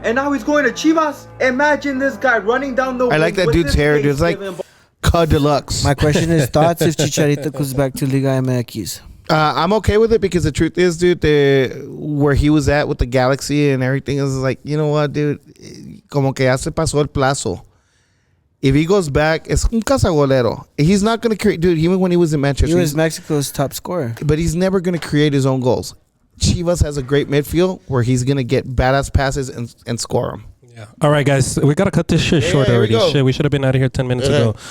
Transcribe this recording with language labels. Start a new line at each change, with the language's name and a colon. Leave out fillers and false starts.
English: And now he's going to Chivas. Imagine this guy running down the wings. I like that dude's hair. It's like Cud Deluxe. My question is, thoughts if Chicharito comes back to Liga MX? I'm okay with it because the truth is, dude, where he was at with the Galaxy and everything is like, you know what, dude?
Spanish: Como que ya se pasó el plazo.
English: If he goes back,
Spanish: es un cazagolero.
English: He's not going to create, dude, even when he was in Manchester. He was Mexico's top scorer. But he's never going to create his own goals. Chivas has a great midfield where he's going to get badass passes and score them. Yeah. All right, guys. We got to cut this shit short already. Shit, we should have been out of here 10 minutes ago.